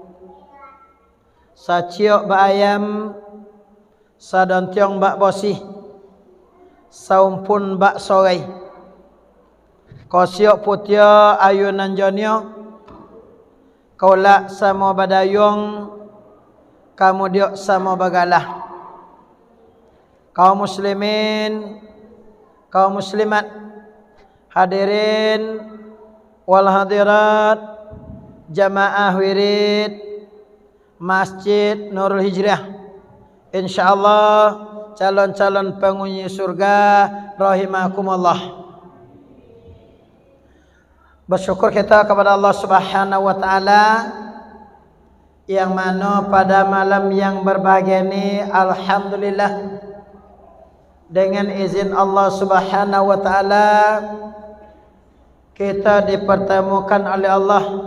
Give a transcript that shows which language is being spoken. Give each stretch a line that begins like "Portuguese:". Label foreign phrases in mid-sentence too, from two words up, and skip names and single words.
Minangkabau: Saciok ba ayam, sadontiong bak bosih, saumpun bak sorai. Kosiok putio ayunan jonyo, kaulak samo badayong, kamu diok samo bagalah.
Indonesian: Kaum muslimin, kaum muslimat,
Arabic: حاضرين والحاضرات,
Indonesian: jamaah wirid Masjid Nurul Hijrah, insyaallah calon-calon penghuni surga rahimakumullah. Bersyukur kita kepada Allah
Arabic: سبحانه وتعالى
Indonesian: yang mana pada malam yang berbahagia ini alhamdulillah dengan izin Allah
Arabic: سبحانه وتعالى
Indonesian: kita dipertemukan oleh Allah